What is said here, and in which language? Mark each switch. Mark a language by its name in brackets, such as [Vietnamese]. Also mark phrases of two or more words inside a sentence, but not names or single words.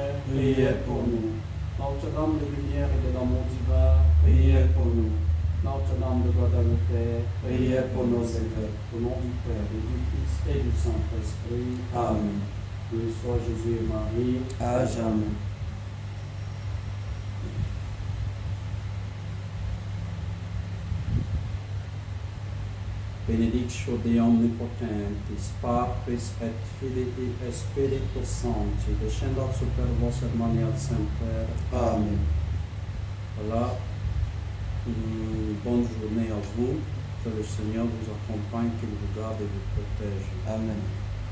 [French] Priez pour nous. Notre-Dame de lumière et de l'amour divin, Priez pour nous. Notre-Dame de Guadalupe, Priez pour nos évêques. au nom du Père et du Fils et du Saint-Esprit. Amen. Béni soit Jésus et Marie. À jamais. [Latin] Benedictio Dei Omnipotentis, Patris et Filii et Spiritus Sancti, descendat super vos et maniat semper. Amen. [French] Voilà. Bonne journée à vous. Que le Seigneur vous accompagne, qu'il vous garde et vous protège. Amen.